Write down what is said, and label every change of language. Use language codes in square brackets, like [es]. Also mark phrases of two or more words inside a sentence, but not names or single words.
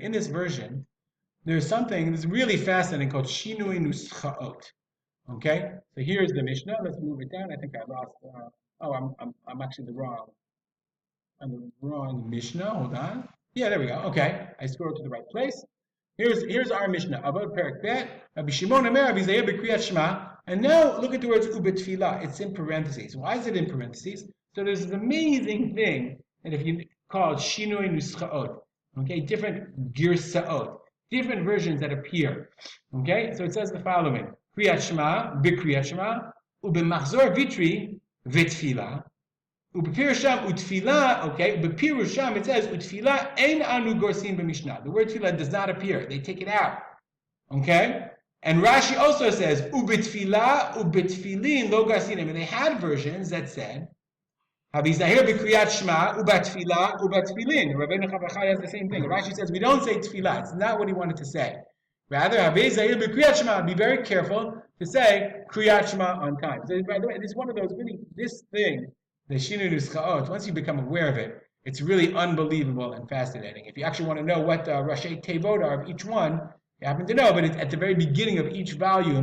[en] In this version, there's something that's really fascinating called [he] שינוי נוסחאות, [en] okay? So here's the Mishnah. Let's move it down. I think I lost, I'm actually on the wrong Mishnah. Hold on. Yeah, there we go. Okay, I scrolled to the right place. Here's our Mishnah. [he] אבות פרק ב, רבי שמעון אומר, רבי זהיר בקריאת שמע. [en] And now look at the words ubetfilah. It's in parentheses. Why is it in parentheses? So there's this amazing thing that if you call it [he] שינוי נוסחאות, [en] okay, different girsaot, different versions that appear. Okay, so it says the following: [he] קריאת שמע, בקריאת שמע, ובמחזור ויטרי ותפילה. ובפירושם ותפילה, okay, בפירושם [en] it says [he] ותפילה אין אנו גורסים במשנה. [en] The word tfilah does not appear. They take it out. Okay? And Rashi also says [he] ובתפילה ובתפילין לא גרסינן. [en] And they had versions that said [he] הוי זהיר בקריאת שמע ובתפילה ובתפילין. [en] Rabbeinu Chavachai has the same thing. Rashi says we don't say tfilah. It's not what he wanted to say. Rather, [he] הוי זהיר בקריאת שמע. [en] Be very careful to say kriyat shema on time. So, by the way, this is one of those really, this thing, the [he] שינוי נוסחאות, [en] once you become aware of it, it's really unbelievable and fascinating. If you actually want to know what the [he] ראשי תיבות [en] are of each one, you happen to know, but it's at the very beginning of each volume.